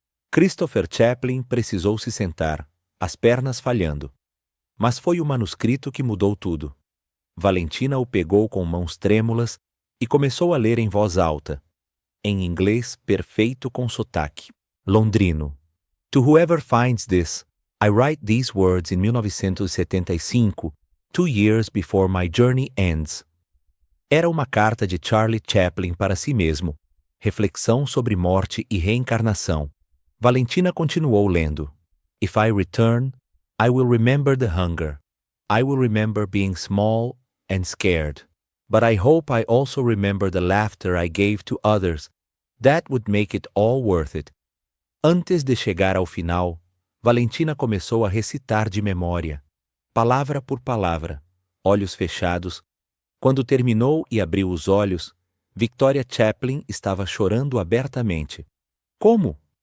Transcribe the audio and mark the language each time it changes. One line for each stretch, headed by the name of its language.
Portuguese: Christopher Chaplin precisou se sentar, as pernas falhando. Mas foi o manuscrito que mudou tudo. Valentina o pegou com mãos trêmulas e começou a ler em voz alta, em inglês perfeito com sotaque, londrino.
English: To whoever finds this, I write these words in 1975, 2 years before my journey ends.
Portuguese: Era uma carta de Charlie Chaplin para si mesmo, reflexão sobre morte e reencarnação. Valentina continuou lendo.
English: If I return, I will remember the hunger. I will remember being small and scared. But I hope I also remember the laughter I gave to others. That would make it all worth it.
Portuguese: Antes de chegar ao final, Valentina começou a recitar de memória, palavra por palavra, olhos fechados. Quando terminou e abriu os olhos, Victoria Chaplin estava chorando abertamente. Como?